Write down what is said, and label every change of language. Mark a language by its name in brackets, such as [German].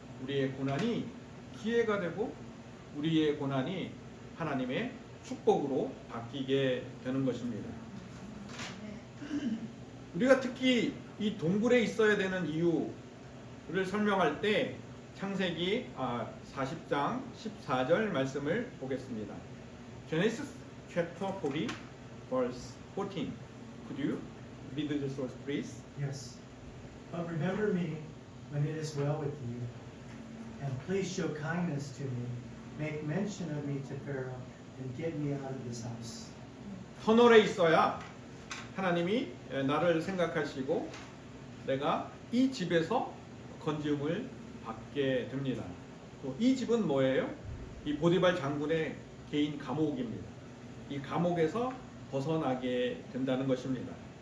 [Korean] 우리의 고난이 기회가 되고 우리의 고난이 하나님의 축복으로 바뀌게 되는 것입니다. 우리가 특히 이 동굴에 있어야 되는 이유를 설명할 때 창세기 40장 14절 말씀을 보겠습니다. [English] Genesis chapter 40 verse 14. Could you read the source, please? Yes. But remember me when it is well with you, and please show kindness to me. Make mention of me to Pharaoh, and get me out of this house. [Korean] 터널에 있어야 하나님이 나를 생각하시고 내가 이 집에서 건지음을 받게 됩니다. 또 이 집은 뭐예요? 이 보디발 장군의 개인 감옥입니다. 이 감옥에서 벗어나게 된다는 것입니다.